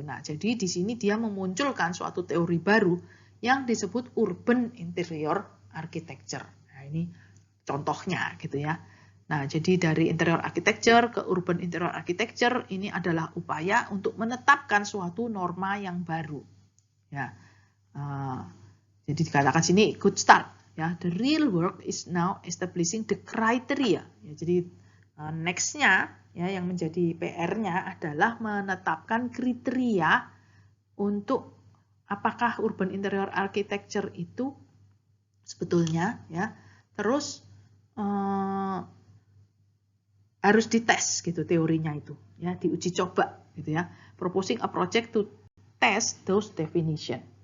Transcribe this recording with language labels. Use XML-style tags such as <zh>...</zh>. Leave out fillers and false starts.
<id>Nah, jadi di sini dia memunculkan suatu teori baru yang disebut urban interior architecture. Nah, ini contohnya gitu ya. Nah, jadi dari interior architecture ke urban interior architecture ini adalah upaya untuk menetapkan suatu norma yang baru. Ya, jadi dikatakan sini</id> <en>good start. Ya, the real work is now establishing the criteria.</en> <id>Ya, jadi next-nya ya yang menjadi PR-nya adalah menetapkan kriteria untuk apakah urban interior architecture itu sebetulnya ya terus harus dites gitu teorinya itu ya, diuji coba gitu ya,</id> <en>proposing a project to test those definition.</en>